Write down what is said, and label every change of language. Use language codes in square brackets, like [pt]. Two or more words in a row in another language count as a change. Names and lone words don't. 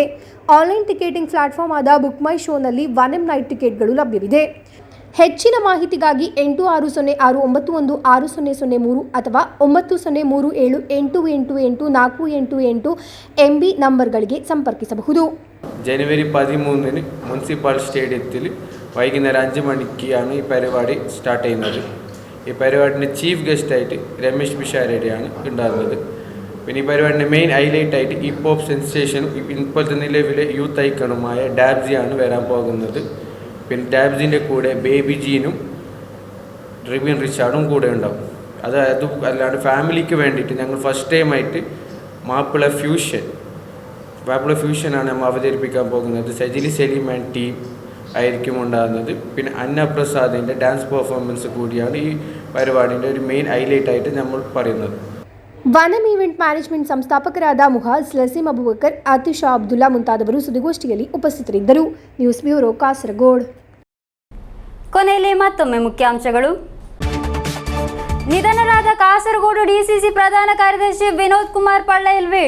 [en] online ticketing platform [kn] ಆದ ಬುಕ್ ಮೈ ಶೋನಲ್ಲಿ ವನೆಂ ನೈಟ್ ಟಿಕೆಟ್ಗಳು ಲಭ್ಯವಿದೆ. ಹೆಚ್ಚಿನ ಮಾಹಿತಿಗಾಗಿ 8606916003 ಅಥವಾ 9037888488 MB ನಂಬರ್ಗಳಿಗೆ ಸಂಪರ್ಕಿಸಬಹುದು. [ml] ജനുവരി 13 മുനിസിപ്പൽ സ്റ്റേഡിയത്തിൽ വൈകുന്നേരം 5 മണിക്കാണ് ഈ പരിപാടി സ്റ്റാർട്ട് ചെയ്യുന്നത്. ഈ പരിപാടിൻ്റെ [en] chief guestആയിട്ട് [ml] രമേശ് പിഷാരടിയാണ് ഉണ്ടാകുന്നത്. പിന്നെ ഈ പരിപാടിൻ്റെ [en] main highlightആയിട്ട് hip hop sensationഉം [ml] ഇപ്പോഴത്തെ നിലവിലെ [en] youth iconഉമായ [ml] ഡാബ്സിയാണ് വരാൻ പോകുന്നത്. പിന്നെ ഡാബ്സിൻ്റെ കൂടെ ബേബി ജീനും റിബിൻ റിച്ചാർഡും കൂടെ ഉണ്ടാവും. അത് അല്ലാണ്ട് ഫാമിലിക്ക് വേണ്ടിയിട്ട് ഞങ്ങൾ [en] first timeആയിട്ട് [ml] മാപ്പിള ഫ്യൂഷനാണ് നമ്മൾ അവതരിപ്പിക്കാൻ പോകുന്നത്. സജിലി സലീം ആൻഡ് ടീം ആയിരിക്കും ഉണ്ടാകുന്നത്. പിന്നെ അന്നപ്രസാദിൻ്റെ [en] dance performance [ml] കൂടിയാണ് ഈ പരിപാടിൻ്റെ ഒരു [en] main highlightആയിട്ട് [ml] നമ്മൾ പറയുന്നത്. [kn] ವನೆಂ ಈವೆಂಟ್ ಮ್ಯಾನೇಜ್ಮೆಂಟ್ ಸಂಸ್ಥಾಪಕರಾದ ಮುಹಾಜ್ ಲಸೀಂ ಅಬುಬಕರ್, ಆತಿಶಾ ಅಬ್ದುಲ್ಲಾ ಮುಂತಾದವರು ಸುದ್ದಿಗೋಷ್ಠಿಯಲ್ಲಿ ಉಪಸ್ಥಿತರಿದ್ದರು. [en] news bureau, [kn] ಕಾಸರಗೋಡು. ಕೊನೆಯಲ್ಲಿ ಮತ್ತೊಮ್ಮೆ ಮುಖ್ಯಾಂಶಗಳು. ನಿಧನರಾದ ಕಾಸರಗೋಡು ಡಿಸಿಸಿ ಪ್ರಧಾನ ಕಾರ್ಯದರ್ಶಿ ವಿನೋದ್ ಕುಮಾರ್ ಪಳ್ಳಯಲ್ವೀಡ್.